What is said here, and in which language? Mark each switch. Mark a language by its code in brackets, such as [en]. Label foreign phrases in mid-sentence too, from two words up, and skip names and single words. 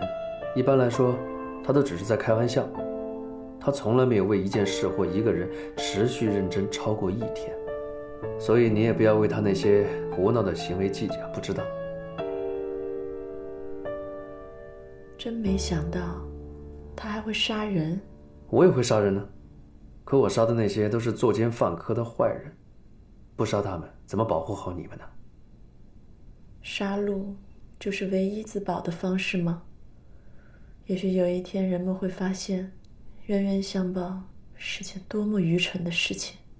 [zh] 一般來說，他都只是在開玩笑，他從來沒有為一件事或一個人持續認真超過1天。所以你也不要為他那些胡鬧的行為計較，不知道。真沒想到，他還會殺人。我也會殺人呢，可我殺的那些都是作奸犯科的壞人，不殺他們，怎麼保護好你們呢？殺戮就是唯一自保的方式嗎？也許有一天人們會發現，冤冤相報是件多麼愚蠢的事情。